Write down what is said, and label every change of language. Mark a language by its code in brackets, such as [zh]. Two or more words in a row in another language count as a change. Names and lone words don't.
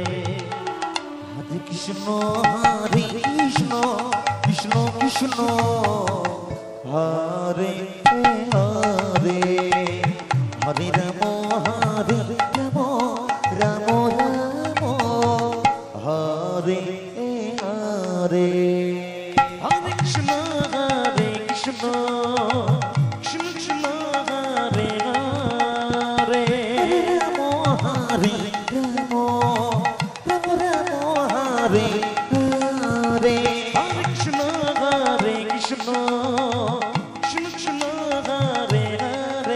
[sa] হরে কৃষ্ণ কৃষ্ণ কৃষ্ণ কৃষ্ণ হরে হরে হরে রাম রাম রাম রাম হরে হরে হরে কৃষ্ণ কৃষ্ণ কৃষ্ণ কৃষ্ণ হরে হরে হরে রাম হরে রাম রাম রাম হরে হরে Hare Krishna, Hare Krishna, Krishna Krishna, Hare Hare.